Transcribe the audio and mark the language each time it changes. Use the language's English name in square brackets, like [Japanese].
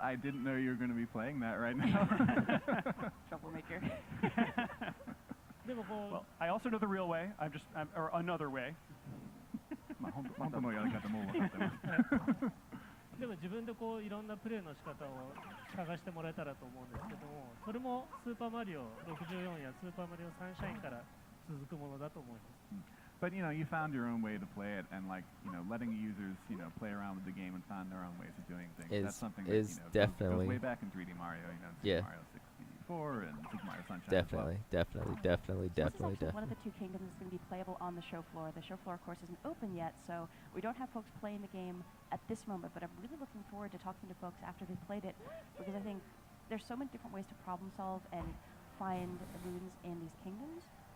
[English] I didn't know you were going to be playing that right now. Troublemaker. Well, I also know the real way. Or another way. [Japanese] 本当のやり方も分かってます。でも自分でいろんなプレイの仕方を探してもらえたらと思うんですけども、それもスーパーマリオ64やスーパーマリオサンシャインから続くものだと思います。 [English] But you found your own way to play it, and letting users play around with the game and find their own ways of doing things. That's something that goes way back in 3D Mario. Super Mario 64 and Super Mario Sunshine. Definitely, definitely, definitely, This is definitely, actually one of definitely. the two kingdoms that's going to be playable on the show floor. The show floor, of course, isn't open yet, so we don't have folks playing the game at this moment, but I'm really looking forward to talking to folks after they've played it, because I think there's so many different ways to problem solve and find runes in these kingdoms.